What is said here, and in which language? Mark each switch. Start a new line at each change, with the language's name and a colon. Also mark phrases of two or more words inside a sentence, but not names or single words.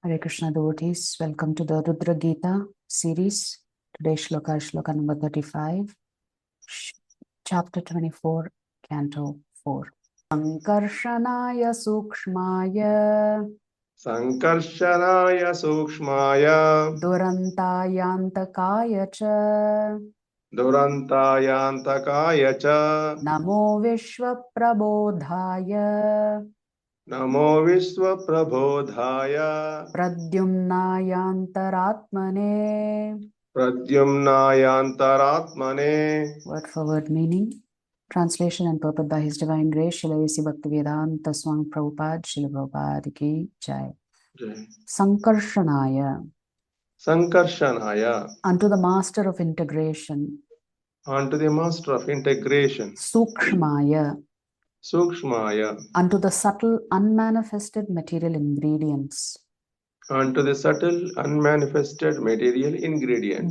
English: Hare Krishna devotees, welcome to the Rudra Gita series. Today's shloka is shloka number 35, chapter 24, canto 4.
Sanskrit: सङ्कर्षणाय सूक्ष्माय सङ्कर्षणाय सूक्ष्माय दुरन्तायान्तकाय च दुरन्तायान्तकाय च नमो विश्वप्रबोधाय नमो विश्वप्रबोधाय प्रद्युम्नायान्तरात्मने. प्रद्युम्नायान्तरात्मने.
English: Word for word meaning. Translation and purport by His Divine Grace, Srila A.C. Bhaktivedanta Swami Prabhupada, Srila Prabhupada
Hindi: की जय.
English: Sankarshanaya, Sankarshanaya, unto the Master of Integration. unto the Master of Integration. Sukshmaya, Sukshmaya, unto the subtle unmanifested material ingredients. unto the subtle unmanifested material ingredients.